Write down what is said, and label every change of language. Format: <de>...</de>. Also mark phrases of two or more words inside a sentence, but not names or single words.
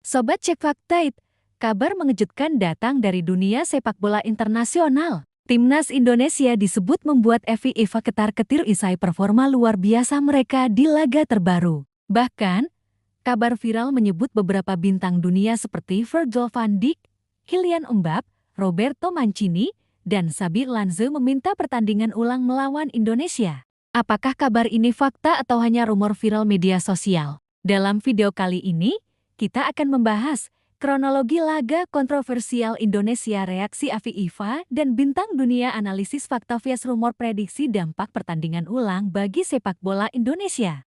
<id>Sobat Cek Fakta, kabar mengejutkan datang dari dunia sepak bola internasional. Timnas Indonesia disebut membuat FIFA ketar-ketir usai performa luar biasa mereka di laga terbaru. Bahkan, kabar viral menyebut beberapa bintang dunia seperti Virgil van Dijk, Kylian Mbappé, Roberto Mancini, dan Xabi Alonso meminta pertandingan ulang melawan Indonesia. Apakah kabar ini fakta atau hanya rumor viral media sosial? Dalam video kali ini, kita akan membahas kronologi laga kontroversial Indonesia, reaksi FIFA, dan bintang dunia, analisis fakta vs rumor, prediksi dampak pertandingan ulang bagi sepak bola Indonesia.</id>